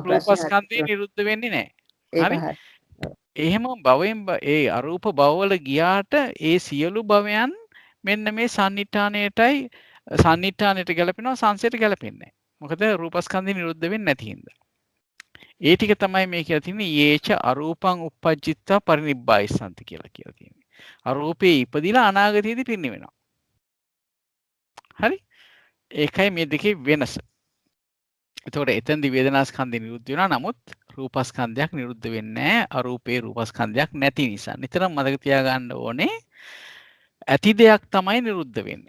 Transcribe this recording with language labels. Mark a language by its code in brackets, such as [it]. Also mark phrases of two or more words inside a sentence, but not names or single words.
[si] රූපස්කන්ධය නිරුද්ධ වෙන්නේ නැහැ. හරි. එහෙම භවයෙන් ඒ අරූප භවවල ගියාට ඒ සියලු භවයන් මෙන්න මේ සන්නිට්ඨානයට ගැලපෙනවා සංසයට ගැලපෙන්නේ නැහැ. මොකද රූපස්කන්ධය නිරුද්ධ වෙන්නේ නැති හින්දා. ඒ ටික තමයි මේ කියලා තියෙන්නේ [pi] යේච අරූපං uppajjittva parinibbāyissanta [si] කියලා තියෙන්නේ. අරූපේ ඉපදිලා අනාගතයේදී පිරිනිවෙනවා. හරි? ඒකයි මේ දෙකේ වෙනස. එතකොට එතෙන්දී වේදනාස්කන්ධය නිරුද්ධ වෙනවා. නමුත් රූපස්කන්ධයක් නිරුද්ධ වෙන්නේ නැහැ. අරූපේ රූපස්කන්ධයක් නැති නිසා. නිතරම මතක තියාගන්න ඕනේ ඇති දෙයක් තමයි නිරුද්ධ වෙන්නේ.